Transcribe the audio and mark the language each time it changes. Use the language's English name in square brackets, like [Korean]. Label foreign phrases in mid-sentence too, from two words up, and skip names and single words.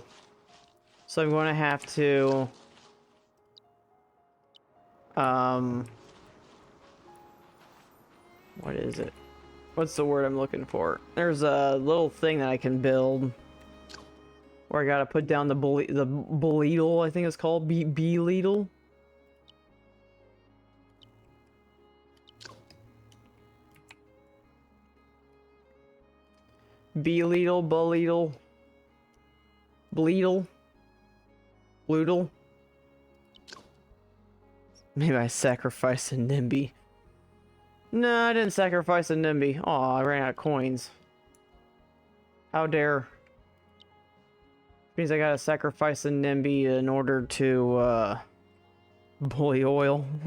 [English] So I'm going to have to what is it? What's the word I'm looking for? There's a little thing that I can build where I gotta put down the boleedle, I think it's called, bee-leedle. Bee-leedle, boleedle, bleedle, bloodle. Maybe I sacrificed a NIMBY. No, I didn't sacrifice a NIMBY. Aw, I ran out of coins. How dare. Means I gotta sacrifice a NIMBY in order to, bully oil.